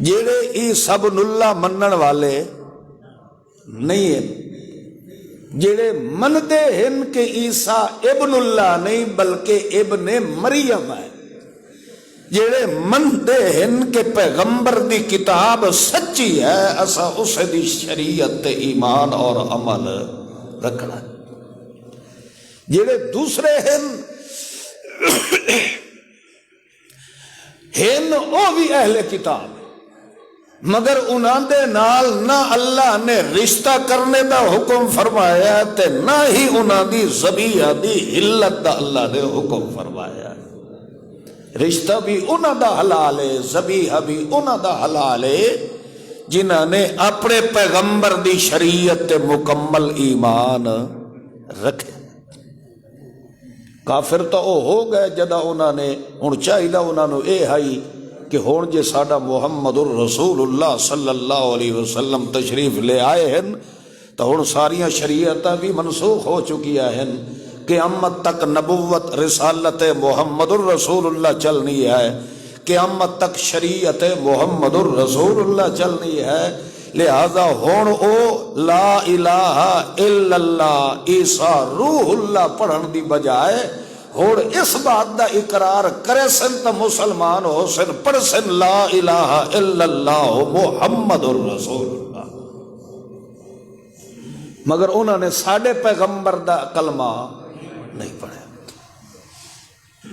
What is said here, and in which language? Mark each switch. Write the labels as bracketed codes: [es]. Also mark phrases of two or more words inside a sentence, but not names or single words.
[pa] جیڑے عیسیٰ ابن اللہ منن والے نہیں ہیں، جڑے مندے ہیں کہ عیسیٰ ابن اللہ نہیں بلکہ ابن مریم ہے، جڑے مندے ہیں کہ پیغمبر دی کتاب سچی ہے، اسا اس دی شریعت تے ایمان اور عمل رکھنا ہے۔ جڑے دوسرے ہیں وہ بھی اہل کتاب مگر انہاں دے نال نہ اللہ نے رشتہ کرنے دا حکم فرمایا تے نہ ہی انہاں دی ذبیحہ دی حلت دا اللہ نے حکم فرمایا۔ رشتہ بھی انہاں دا حلال ہے، ذبیحہ بھی انہاں دا حلال ہے جنہاں نے اپنے پیغمبر دی شریعت تے مکمل ایمان رکھے۔ کافر تو وہ ہو گئے جدا انہاں نے ہن چاہیے انہاں نو اے ہائی کہ ہون جے ساڈا محمد الرسول اللہ [ar] صلی اللہ علیہ [pa] وسلم تشریف لے آئے ہیں تو ہن ساریاں شریعتاں بھی منسوخ ہو چکیاں ہیں، قیامت تک نبوت رسالت محمد الرسول اللہ چلنی ہے، قیامت تک شریعت محمد الرسول اللہ چلنی ہے، لہذا ہون او [ar] لا الہ الا اللہ عیسیٰ روح اللہ [pa] پڑھن دی بجائے اور اس بات دا اقرار کرے سن تو مسلمان ہو سن، پڑھ سن [ar] لا الہ الا اللہ محمد الرسول اللہ، [pa] مگر انہوں نے ساڑھے پیغمبر دا کلمہ نہیں پڑھا۔